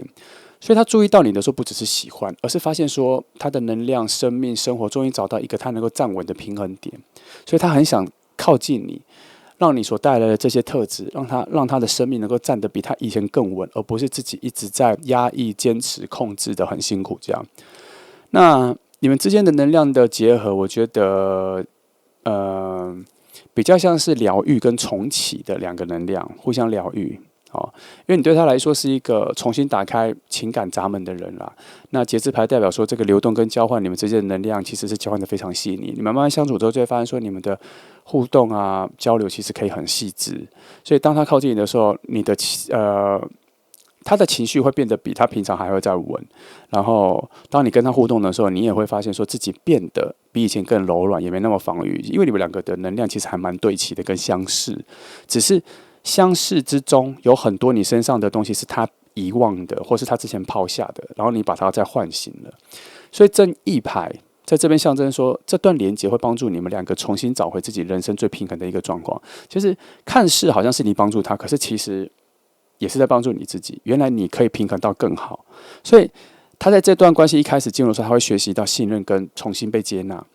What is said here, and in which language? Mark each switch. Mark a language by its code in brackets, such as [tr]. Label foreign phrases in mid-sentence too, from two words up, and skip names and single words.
[zh] 所以他注意到你的時候，不只是喜歡，而是發現說他的能量、生命、生活終於找到一個他能夠站穩的平衡點。所以他很想靠近你，讓你所帶來的這些特質，讓他的生命能夠站得比他以前更穩，而不是自己一直在壓抑、堅持、控制的很辛苦這樣。那你們之間的能量的結合，我覺得，比較像是療癒跟重啟的兩個能量，互相療癒。因為你對他來說是一個重新打開情感閘門的人啦。那節制牌代表說，這個流動跟交換，你們之間的能量其實是交換的非常細膩。你們慢慢相處之後，就會發現說，你們的互動啊、交流其實可以很細緻。所以當他靠近你的時候，他的情緒會變得比他平常還會再穩，然後當你跟他互動的時候，你也會發現說自己變得比以前更柔軟，也沒那麼防禦，因為你們兩個的能量其實還蠻對齊的，跟相似，只是相似之中有很多你身上的東西是他遺忘的，或是他之前拋下的，然後你把它再喚醒了。所以正義牌在這邊象徵說，這段連結會幫助你們兩個重新找回自己人生最平衡的一個狀況，就是看似好像是你幫助他，可是其實也是在幫助你自己。原來你可以平衡到更好，所以他在這段關係一開始進入的時候，他會學習到信任跟重新被接納。